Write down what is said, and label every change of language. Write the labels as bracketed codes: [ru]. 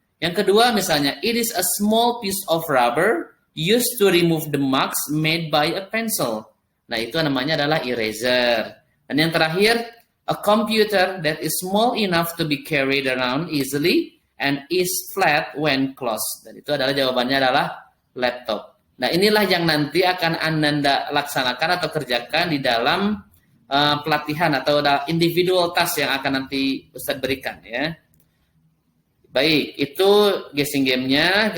[id] Yang kedua misalnya, [en] it is a small piece of rubber used to remove the marks made by a pencil. [id] Nah, itu namanya adalah eraser. Dan yang terakhir, [en] a computer that is small enough to be carried around easily and is flat when closed. [id] Dan itu adalah jawabannya adalah laptop. Nah, inilah yang nanti akan Anda laksanakan atau kerjakan di dalam pelatihan atau individual task yang akan nanti Ustadz berikan, ya. Baik, itu guessing game-nya.